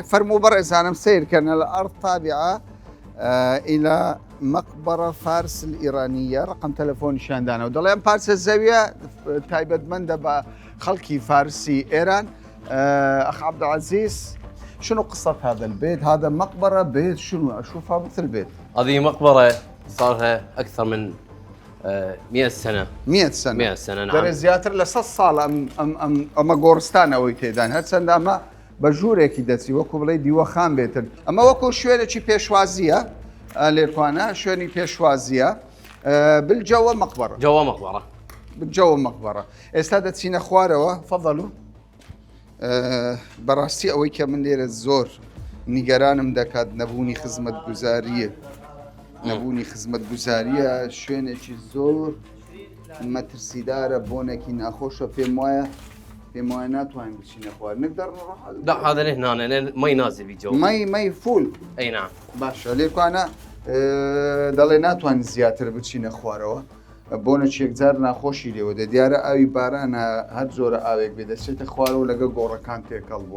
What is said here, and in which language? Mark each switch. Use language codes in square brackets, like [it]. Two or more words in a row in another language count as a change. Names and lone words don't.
[ckb] فەرموو بەڕێزانم سیرکەنە لە [ar] ئەرض تابعة إلى مقبرة فارس الإيرانية. [ckb] رقم تلفونیشان دانەوە دەڵێن پارچە زەویە تایبەتمەندە بە خەڵکی فارسی إيران. [ar] أخ عبد العزيز، شنو قصة هذا البيت؟ هذا مقبرة بيت شنو؟ أشوفها مثل بيت. هذه مقبره صار لها اكثر من 100 سنه. 100 سنة. 100 سنه [ckb] دەرێ [ar] نعم. [ckb] زیاتر لە 100 ساڵ ئەمە گۆڕستانەوەی تێدان هەرچەندە ئەمە بە ژوورێکی دەچی وەکو بڵێ دیوەخان بێتن. ئەمە وەکو شوێنێکی پێشوازیە لێکوانە، شوێنی پێشوازیە [ar] بالجەوە مەقبەرە. جوا مقبره. بالجەوە مەقبەرە. [ckb] ئێستا دەچینە خوارەوە. فەضەلو. بەڕاستی ئەوەی کە من لێرە زۆر نیگەرانم دەکات نەبوونی خزمەتگوزاریە. نەبوونی خزمەتگوزاریە شوێنێکی زۆر مەترسیدارە، بۆنێکی ناخۆشە. پێم وایە ناتوانین بچینە خوار. [ar] نقدر نروح؟ لا هذا لهنا لان مي نازل بجو. مەی فول. اي نعم. [ckb] باشە لێکوانە دەڵێ ناتوانین زیاتر بچینە خوارەوە. بۆنێکی یەکجار ناخۆشی لێوە دیارە ئاوی بارانە هەر زۆرە ئاوێک بێ دەچێتە خوارەوە لەگە گۆڕەکان تێکەڵ بووە.